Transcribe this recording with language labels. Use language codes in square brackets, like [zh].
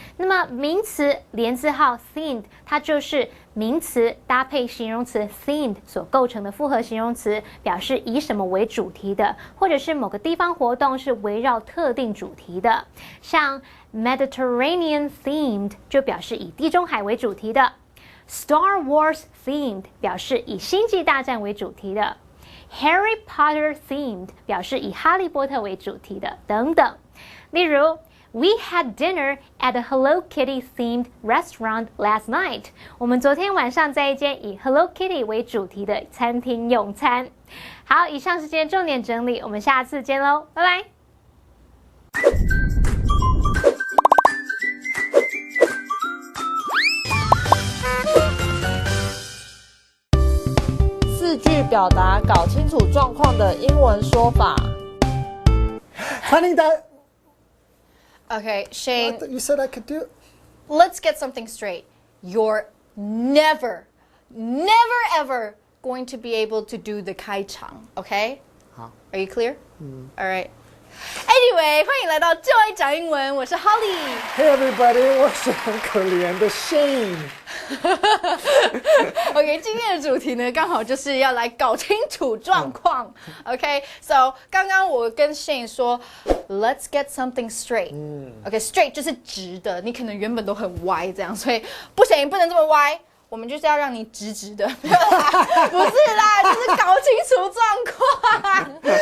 [zh] 那么名词连字号 themed， 它就是名词搭配形容词 themed 所构成的复合形容词，表示以什么为主题的，或者是某个地方活动是围绕特定主题的。像 Mediterranean themed 就表示以地中海为主题的。 Star Wars themed 表示以星际大战为主题的。 Harry Potter themed 表示以哈利波特为主题的等等。 [en] 例如 We had dinner at a Hello Kitty themed restaurant last night. [zh] 我们昨天晚上在一间以 Hello Kitty 为主题的餐厅用餐。好，以上是今天重点整理，我们下次见喽，拜拜。 4句表达搞清楚状况的英文说法。 [en] Finding that. Okay, Shane. I thought you said I could do. Let's get something straight. You're never ever going to be able to do the 开场 okay? Are you clear? All right. [zh] Anyway, 欢迎来到就爱讲英文，我是 Holly。 Hey everybody, 我是很可怜的 Shane。 OK， 今天的主题呢，刚好就是要来搞清楚状况。 OK，so 刚刚我跟 Shane 说 ， Let's get something straight。 OK，straight 就是直的，你可能原本都很歪这样，所以不行，不能这么歪。我们就是要让你直直的，不是啦，就是搞清楚状况。